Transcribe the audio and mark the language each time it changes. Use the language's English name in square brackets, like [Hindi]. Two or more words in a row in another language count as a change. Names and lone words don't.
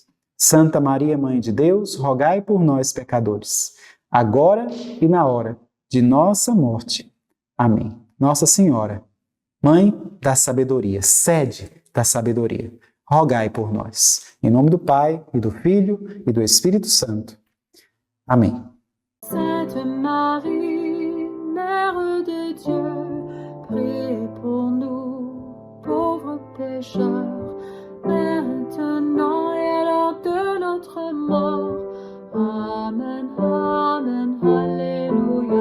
[Portuguese] Santa Maria, Mãe de Deus, rogai por nós, pecadores, agora e na hora de nossa morte. Amém. Nossa Senhora, Mãe da Sabedoria, Sede da Sabedoria, rogai por nós. Em nome do Pai, e do Filho, e do Espírito Santo. Amém. [French] Sainte Marie, Mère de Dieu, priez pour nous, pauvres pécheurs, maintenant et à l'heure de notre mort. Amen, Amen, Alléluia.